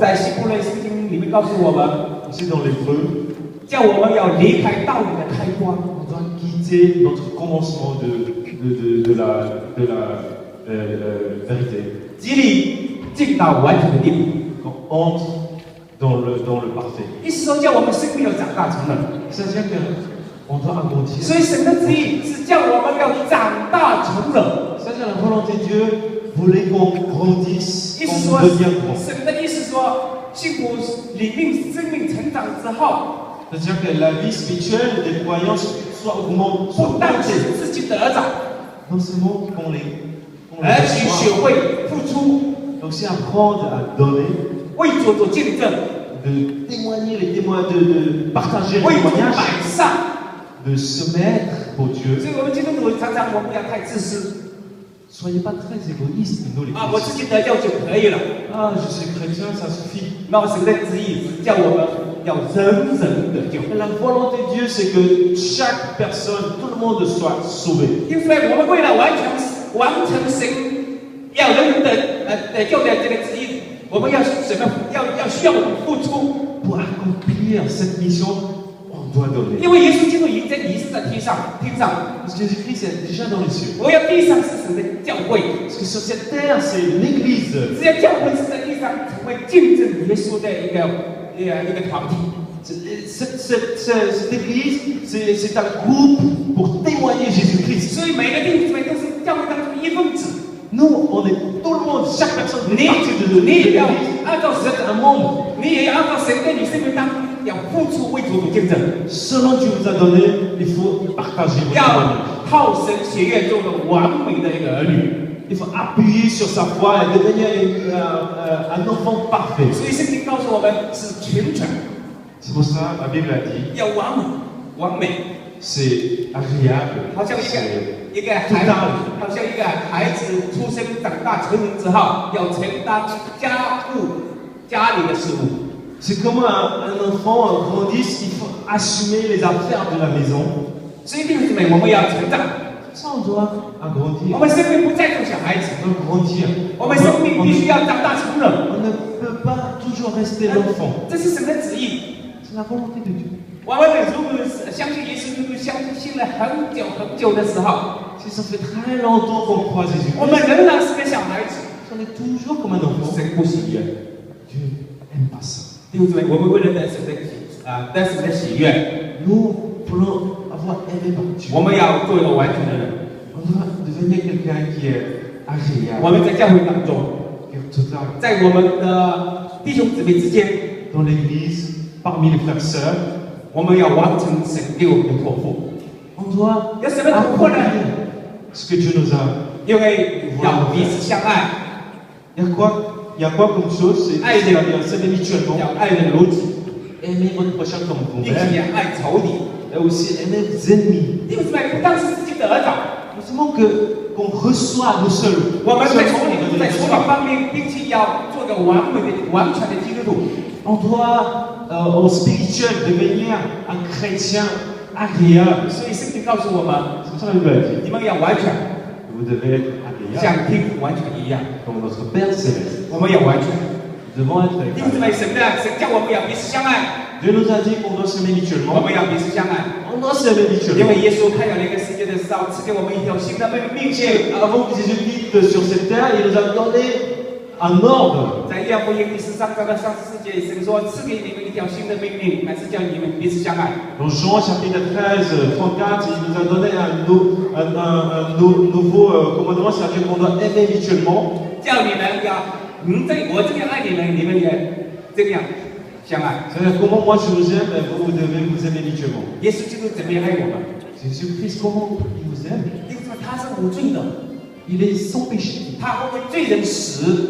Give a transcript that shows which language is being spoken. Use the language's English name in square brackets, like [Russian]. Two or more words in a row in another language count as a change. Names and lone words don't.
[Chinese] 在希伯来圣经里面告诉我们， [French] Aussi dans l'hébreu, [Chinese] 叫我们要离开道理的开端， [French] on doit quitter notre commencement de la vérité. [Chinese] 极力进到完全的地步。 [French] Qu'on entre dans le parfait. [Chinese] 意思说，叫我们生命要长大成人。 [French] C'est-à-dire qu'on doit agrandir. [Chinese] 所以神的旨意是叫我们要长大成人。 [French] C'est-à-dire la volonté de Dieu voulait qu'on grandisse, [Chinese] 意思说 [French] qu'on devienne grand. [Chinese] 神的意思说，幸福里面生命成长之后， [French] C'est-à-dire que la vie spirituelle des croyants soit augmentée, [Chinese] 不 [French] soit [Chinese] 但 [French] augmentée. [Chinese] 是自己得着， [French] Non seulement qu'on les [Chinese] 而且学 [French] reçoit, [Chinese] 会付出， [French] mais aussi apprendre à donner, [Chinese] 为主做见证， [French] de témoigner les témoins, de partager [Chinese] 为 [French] les [Chinese] 主 [French] témoignages, [Chinese] 摆上。 [French] de se mettre pour Dieu. [Chinese] 所以我们基督徒常常我们不要太自私 [French] Soyez pas très égoïstes, nous les [Chinese] 啊，我自 [French] chrétiens. [Chinese] 己得救就可以了。 [French] Ah, je suis chrétien, ça suffit. [Chinese] 那神的旨意是叫我们要人人得救。 [French] La volonté de Dieu, c'est que chaque personne, tout le monde soit sauvé. [Chinese] 因为我们为了完成神要人人得救的这个旨意，我们要什么？要需要我们付出。 [French] Pour accomplir cette mission, on doit donner. [Chinese] 因为耶稣基督已经在天上， [French] Parce que Jésus-Christ est déjà dans les cieux. [Chinese] 我要地上是神的教会， [French] Parce que sur cette terre, c'est l'Église. [Chinese] 只要教会是在地上成为见证耶稣的一个团体。 [French] Cette Église, c'est un groupe pour témoigner Jésus-Christ. [Chinese] 所以每个弟兄姊妹都是教会当中的一份子。 [French] Nous, on est tout le monde, chaque personne fait [Chinese] 你 [French] partie de [Chinese] 你也要 [French] l'Église. [Chinese] 按照 [French] Vous [Chinese] 神 [French] êtes un membre. [Chinese] 你也要按照神对你生命当要付出为主见证， [French] Selon Dieu vous a donné, il faut partager votre [Chinese] 要 [French] témoignage. [Chinese] 靠神血愿做个完美的一个儿女。 [French] Il faut appuyer sur sa foi et devenir un enfant parfait. [Chinese] 所以圣经告诉我们是全全， [French] C'est pour ça la Bible a dit, [Chinese] 要完美，完美， [French] c'est agréable, [Chinese] 好像 [French] c'est [Chinese] 一个孩子，好像一个孩子出生长大成人之后，要承担家里的事务。 [French] c'est comme un enfant grandisse, il faut assumer les affaires de la maison. [Chinese] 所以弟兄姊妹，我们要成长， [French] Ça, on doit [Chinese] 我 [French] agrandir. [Chinese] 们生命不再做小孩子， [French] On doit grandir. [Chinese] 我们生命必须要长大成人。 [French] On ne peut pas toujours rester l'enfant. [Chinese] 这是神的旨意。 [French] C'est la volonté de Dieu. [Chinese] 我们如果相信耶稣基督，相信了很久很久的时候， [French] Si ça fait très longtemps qu'on croit Jésus, [Chinese] 我们仍然是个小孩子， [French] on est toujours comme un enfant. [Chinese] 神不喜悦。 [French] Dieu n'aime pas ça. [Chinese] 弟兄姊妹，我们为了得神的喜悦， [French] Nous voulons avoir aimé par Dieu. [Chinese] 我们要做一个完全的人。 [French] On doit devenir quelqu'un qui est agréable, [Chinese] 我们在教会当中， [French] qui est total. [Chinese] 在我们的弟兄姊妹之间， [French] Dans l'église, parmi les frères et sœurs, [Chinese] 我们要完成神给我们的托付。 [French] on doit [Chinese] 有什么突破呢？ [French] accomplir ce que Dieu nous a. [Chinese] 因为要彼此相爱， [French] Il y a quoi comme chose? C'est mutuellement. [Chinese] 要爱人如己， [French] Aimer votre prochain comme [Chinese] 并且 [French] vous-même [Chinese] 也爱仇敌。 [French] et aussi aimer vos ennemis. [Chinese] 弟兄姊妹，不但是自己得着， [French] Non seulement qu'on reçoit nous seuls, [Chinese] 我们在仇 [French] seulement [Chinese] 敌 [French] on [Chinese] 在 [French] doit [Chinese] 仇敌 [French] recevoir. [Chinese] 方面，并且要做个完全的基督徒。 [French] On doit, en spirituel, devenir un chrétien agréable. [Chinese] 所以圣经告诉我们， [French] C'est pour ça que la Bible a dit, [Chinese] 你们要完全， [French] vous devez être agréable [Chinese] 像天父完全一样。 [French] comme notre Père céleste. [Chinese] 我们要完全。 [French] Nous devons être [Chinese] 弟兄姊妹， [French] agréables. [Chinese] 神叫我们要彼此相爱， [French] Dieu nous a dit qu'on doit s'aimer [Chinese] 我 [French] mutuellement. [Chinese] 们要彼此相爱。 [French] On doit s'aimer [Chinese] 因 [French] mutuellement. [Chinese] 为耶稣开了那个世界的时候，赐给我们一条新的命令。 [French] Avant que Jésus quitte sur cette terre, il nous a donné un ordre. [Chinese] 在约翰福音第13章的34节，神说：“赐给你们一条新的命令，乃是叫你们彼此相爱。” [French] Dans Jean chapitre 13, 34, il nous a donné un nouveau commandement, c'est-à-dire qu'on doit aimer mutuellement. [Chinese] 叫你们要，我这样爱你们，你们也这样相爱。 [French] C'est-à-dire comment moi je vous aime, vous devez vous aimer mutuellement. [Chinese] 耶稣基督怎么样爱我们？ [French] Jésus-Christ, comment il vous aime? [Chinese] 因为他是无罪的， [French] Il est sans péché. [Chinese] 他为罪人死，